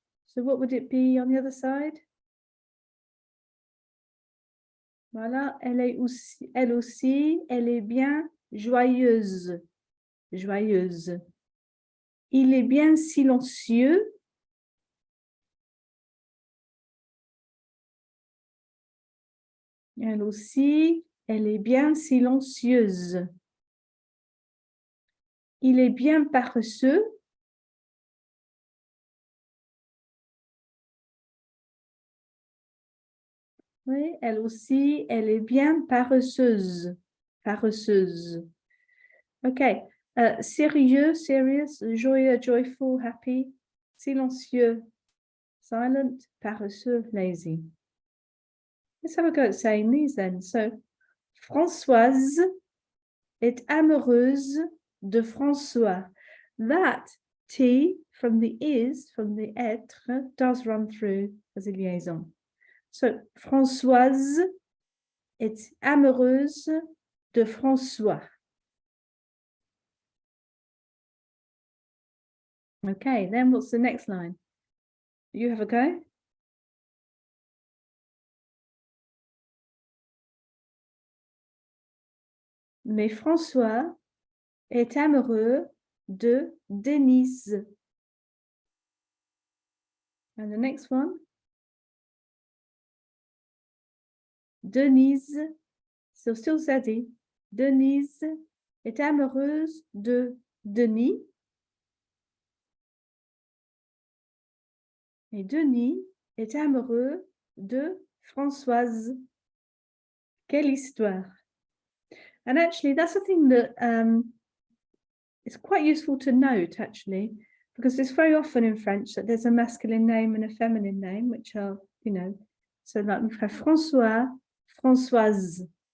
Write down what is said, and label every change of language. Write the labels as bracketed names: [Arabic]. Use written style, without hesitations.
[English] So what would it be on the other side? [French] Voilà, elle aussi, elle est bien joyeuse. Joyeuse. Il est bien silencieux. Elle aussi, elle est bien silencieuse. Il est bien paresseux. Oui, elle aussi, elle est bien paresseuse. Paresseuse. Okay. [English] Sérieux, serious, joyeux, joyful, happy. Silencieux, silent, paresseux, lazy. Let's have a go at saying these then. So, [French] Françoise est amoureuse de François. [English] That T from the is, from the être, does run through as a liaison. [French] So, Françoise est amoureuse de François. [English] Okay, then what's the next line? You have a go? [French] Mais François est amoureux de Denise. [English] And the next one? Denise, so still Zadie. [French] Denise est amoureuse de Denis. Et Denis est amoureux de Françoise. Quelle histoire. [English] And actually, that's a thing that it's quite useful to note, actually, because it's very often in French that there's a masculine name and a feminine name, which are, you know, so like we have François, Françoise.